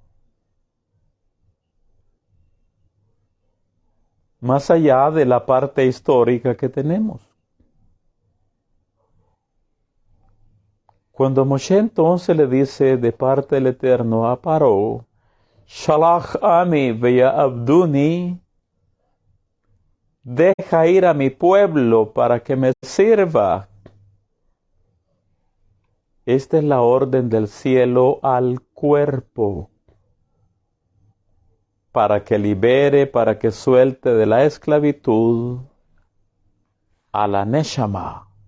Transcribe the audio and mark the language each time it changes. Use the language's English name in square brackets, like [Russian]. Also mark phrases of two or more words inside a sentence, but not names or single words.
[Spanish] Más allá de la parte histórica que tenemos. Cuando Moshe entonces le dice de parte del Eterno a Paró, [Hebrew] שלח עמי ויעבדני, [Spanish] deja ir a mi pueblo para que me sirva. Esta es la orden del cielo al cuerpo, para que libere, para que suelte de la esclavitud a la Neshama.